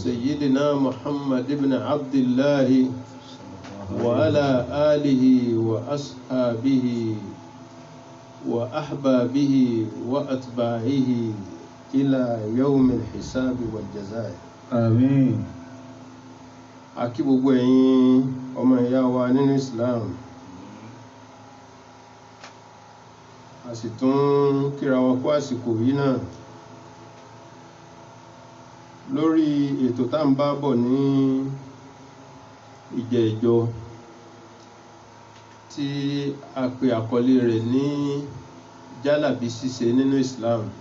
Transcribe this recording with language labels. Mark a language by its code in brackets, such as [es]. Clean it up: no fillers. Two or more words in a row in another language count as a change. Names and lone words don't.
[ar] سيدنا محمد بن عبد الله وعلى آله وأصحابه وأحبابه وأتباعه إلى يوم الحساب والجزاء آمين [yo] akí gbogbo ẹ̀yin ọmọ ìyá wa nínú Islam a sì tún kíra wa kú àsìkò yìí náà lórí ètò tá ń bá bọ̀ ní ìjẹ́jọ́ tí a pè àkọlé rẹ̀ ní jálàbí ṣíṣe nínú Islam.